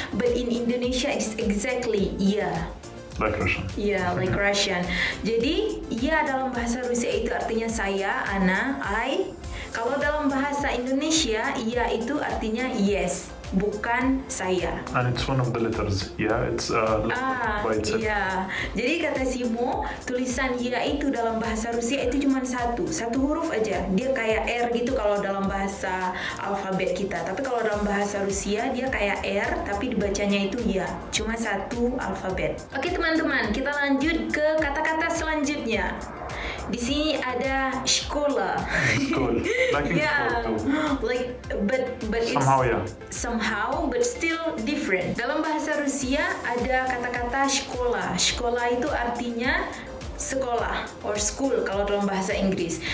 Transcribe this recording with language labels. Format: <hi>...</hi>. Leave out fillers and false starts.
<en>But in Indonesia, it's exactly yeah. Like Russian. Yeah, like Russian.</en> <id>Jadi, ya dalam bahasa Rusia itu artinya saya, ana, I. Kalau dalam bahasa Indonesia, ya itu artinya yes, bukan saya.</id> <en>And it's one of the letters. Yeah, it's by itself.</en> <id>Iya. Jadi kata Simo, tulisan ya itu dalam bahasa Rusia itu cuma satu huruf aja. Dia kayak R gitu kalau dalam bahasa alfabet kita. Tapi kalau dalam bahasa Rusia dia kayak R, tapi dibacanya itu ya. Cuma satu alfabet. Oke teman-teman, kita lanjut ke kata-kata selanjutnya. Di sini ada sekolah.</id> <en>School. Like in Yeah, school too. like but Somehow, yeah. somehow but still different.</en> <id>Dalam bahasa Rusia ada kata-kata sekolah. Sekolah itu artinya sekolah or school kalau dalam bahasa Inggris.</id>